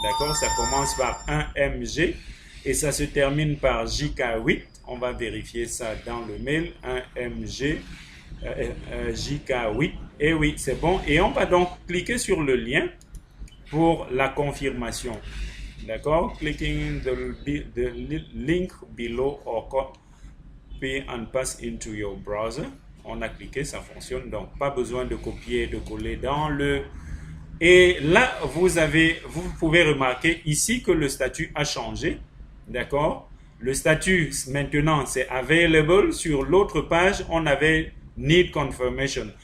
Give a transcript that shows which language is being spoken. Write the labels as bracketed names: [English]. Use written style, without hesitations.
[French] D'accord, ça commence par 1MG et ça se termine par JK8. On va vérifier ça dans le mail, 1MG. JK8, et oui, c'est bon. Et on va donc cliquer sur le lien pour la confirmation. D'accord? [English] Clicking the link below or copy and pass into your browser. [French] On a cliqué, ça fonctionne. Donc, pas besoin de copier et de coller dans le... Et là, vous pouvez remarquer ici que le statut a changé. D'accord? Le statut, maintenant, c'est available. Sur l'autre page, on avait need confirmation.